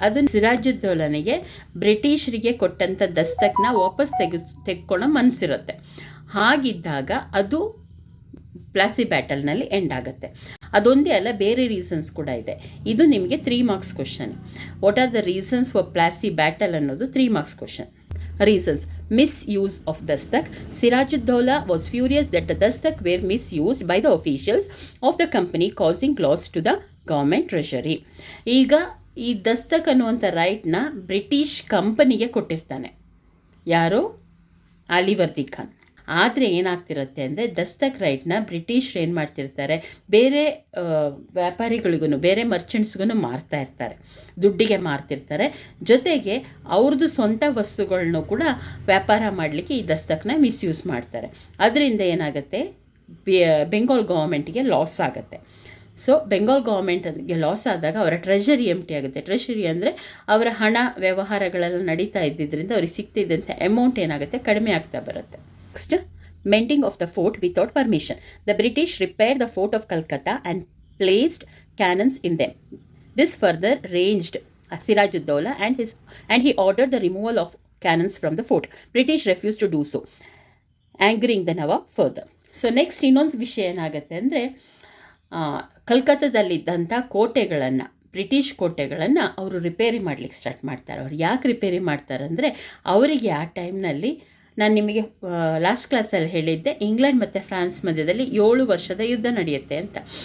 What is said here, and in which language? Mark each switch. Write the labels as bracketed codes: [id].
[kn] ಅದನ್ನು ಸಿರಾಜುದ್ದೌಲನಿಗೆ ಬ್ರಿಟಿಷರಿಗೆ ಕೊಟ್ಟಂಥ ದಸ್ತಕ್ನ ವಾಪಸ್ ತೆಗೆದುಕೊಳ್ಳೋ ಮನಸ್ಸಿರುತ್ತೆ. ಹಾಗಿದ್ದಾಗ ಅದು ಪ್ಲಾಸಿ ಬ್ಯಾಟಲ್ನಲ್ಲಿ ಎಂಡ್ ಆಗುತ್ತೆ. ಅದೊಂದೇ ಅಲ್ಲ, ಬೇರೆ ರೀಸನ್ಸ್ ಕೂಡ ಇದೆ. ಇದು ನಿಮಗೆ 3 marks question. [en] what are the reasons for Plassey battle [kn] ಅನ್ನೋದು 3 marks question. [en] Reasons: misuse of dastak. Sirajuddaulah was furious that the dastak were misused by the officials of the company, causing loss to the government treasury. [kn] ಈಗ ಈ ದಸ್ತಕ್ ಅನ್ನುವಂಥ ರೈಟ್ನ British ಕಂಪನಿಗೆ ಕೊಟ್ಟಿರ್ತಾನೆ. ಯಾರು? ಆಲಿವರ್ದಿ ಖಾನ್. ಆದರೆ ಏನಾಗ್ತಿರುತ್ತೆ ಅಂದರೆ, ದಸ್ತಕ್ ರೈಟ್ನ ಬ್ರಿಟಿಷ್ರು ಏನು ಮಾಡ್ತಿರ್ತಾರೆ, ಬೇರೆ ವ್ಯಾಪಾರಿಗಳಿಗೂ ಬೇರೆ ಮರ್ಚೆಂಟ್ಸ್ಗೂ ಮಾರ್ತಾ ಇರ್ತಾರೆ, ದುಡ್ಡಿಗೆ ಮಾರ್ತಿರ್ತಾರೆ. ಜೊತೆಗೆ ಅವ್ರದ್ದು ಸ್ವಂತ ವಸ್ತುಗಳನ್ನೂ ಕೂಡ ವ್ಯಾಪಾರ ಮಾಡಲಿಕ್ಕೆ ಈ ದಸ್ತಕ್ನ ಮಿಸ್ಯೂಸ್ ಮಾಡ್ತಾರೆ. ಅದರಿಂದ ಏನಾಗುತ್ತೆ, ಬೆಂಗಾಲ್ ಗೌರ್ಮೆಂಟ್ಗೆ ಲಾಸ್ ಆಗುತ್ತೆ. ಸೊ ಬೆಂಗಾಲ್ ಗೌರ್ಮೆಂಟ್ಗೆ ಲಾಸ್ ಆದಾಗ ಅವರ ಟ್ರೆಷರಿ ಎಂಟಿ ಆಗುತ್ತೆ. ಟ್ರೆಷರಿ ಅಂದರೆ ಅವರ ಹಣ ವ್ಯವಹಾರಗಳೆಲ್ಲ ನಡೀತಾ ಇದ್ದಿದ್ದರಿಂದ ಅವ್ರಿಗೆ ಸಿಗ್ತಿದ್ದಂಥ ಅಮೌಂಟ್ ಏನಾಗುತ್ತೆ, ಕಡಿಮೆ ಆಗ್ತಾ ಬರುತ್ತೆ. [en] Next, mending of the fort without permission. The British repaired the fort of Calcutta and placed cannons in them. This further ranged Sirajuddaulah and he ordered the removal of cannons from the fort. British refused to do so, angering the Nawab further. So next [kn] ಇನ್ನೊಂದು ವಿಷಯ ಏನಾಗುತ್ತೆ ಅಂದರೆ, ಕಲ್ಕತ್ತಾದಲ್ಲಿದ್ದಂಥ ಕೋಟೆಗಳನ್ನು, British ಕೋಟೆಗಳನ್ನು ಅವರು repair ಮಾಡಲಿಕ್ಕೆ start ಮಾಡ್ತಾರೆ. ಅವ್ರು ಯಾಕೆ ರಿಪೇರಿ ಮಾಡ್ತಾರೆ ಅಂದರೆ, ಅವರಿಗೆ ಆ ಟೈಮ್ನಲ್ಲಿ, ನಾನು ನಿಮಗೆ ಲಾಸ್ಟ್ ಕ್ಲಾಸಲ್ಲಿ ಹೇಳಿದ್ದೆ, ಇಂಗ್ಲೆಂಡ್ ಮತ್ತು ಫ್ರಾನ್ಸ್ ಮಧ್ಯದಲ್ಲಿ 7 ವರ್ಷದ ಯುದ್ಧ ನಡೆಯುತ್ತೆ ಅಂತ.